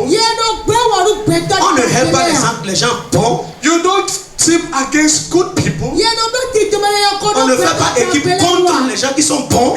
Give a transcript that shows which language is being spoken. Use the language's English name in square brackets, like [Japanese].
[French] On ne hait pas les gens bons. [English] You don't team against good people. [French] On ne fait pas équipe contre les gens qui sont bons.